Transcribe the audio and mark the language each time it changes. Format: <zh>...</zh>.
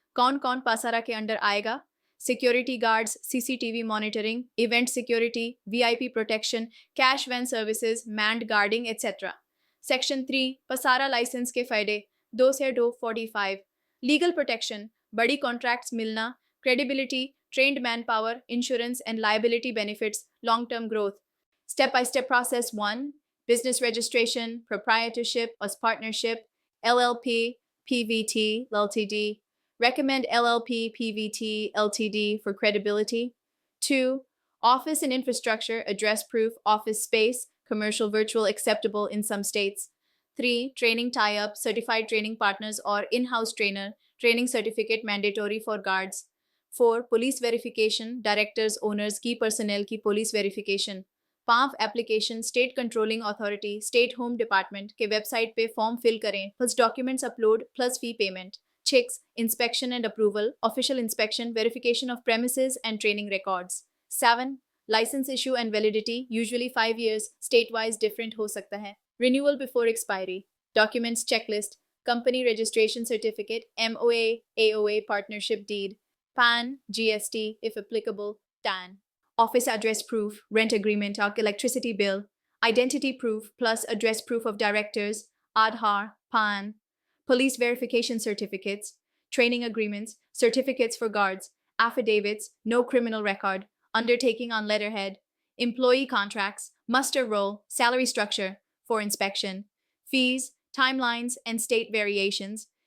<hi>कौन कौन पासारा के अंडर आएगा?</hi> <en>Security guards, CCTV monitoring, event security, VIP protection, cash van services, manned guarding etcetera. Section 3 PSARA license के फायदे 2 से 245। Legal protection, बड़ी contracts मिलना, credibility, trained man power, insurance and liability benefits, long term growth. Step by step process 1 business registration, proprietorship or partnership, LLP, PVT, LTD. Recommend LLP, PVT, LTD for credibility. 2. Office and infrastructure, address proof, office space, commercial virtual acceptable in some states. 3. Training tie-up, certified training partners or in-house trainer, training certificate mandatory for guards. 4. Police verification, directors, owners, key personnel की police verification. 5. Application, state controlling authority, state home department के website पे form fill करें, plus documents upload, plus fee payment. 6. Inspection and approval, official inspection, verification of premises and training records. 7. License issue and validity, usually 5 years, state wise different</en> <hi>हो सकता है।</hi> <en>Renewal before expiry, documents checklist, company registration certificate, MOA, AOA, partnership deed, PAN, GST if applicable, TAN. Office address proof, rent agreement or electricity bill, identity proof plus address proof of directors, Aadhaar, PAN, police verification certificates, training agreements, certificates for guards, affidavits, no criminal record, undertaking on letterhead, employee contracts, muster roll, salary structure for inspection, fees, timelines, and state variations.</en>